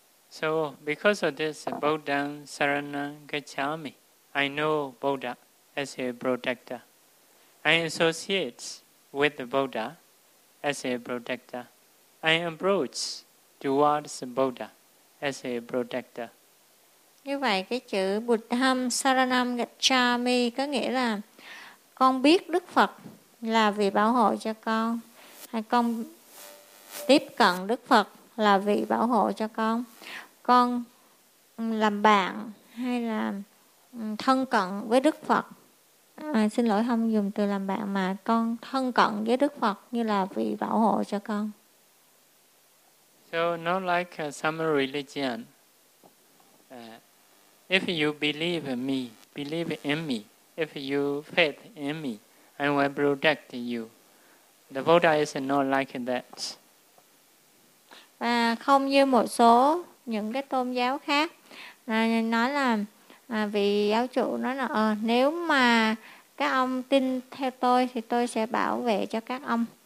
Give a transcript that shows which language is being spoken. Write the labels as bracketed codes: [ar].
[en] So because of this, [pi] Buddha Saranam Gacchami, [en] I know Buddha as a protector. I associate with the Buddha as a protector. I approach towards Buddha as a protector. [vi] Như vậy cái chữ [pi] Buddham Saranam Gacchami [vi] có nghĩa là con biết Đức Phật là vị bảo hộ cho con, hay con tiếp cận Đức Phật là vị bảo hộ cho con. Con làm bạn hay là thân cận với Đức Phật, xin lỗi không dùng từ làm bạn, mà con thân cận với Đức Phật như là vị bảo hộ cho con. [en] So not like some religion. If you believe in me, if you faith in me, I will protect you. The Buddha is not like that. [vi] Và không như một số những cái tôn giáo khác nói là vị giáo chủ nói là nếu mà các ông tin theo tôi thì tôi sẽ bảo vệ cho các ông.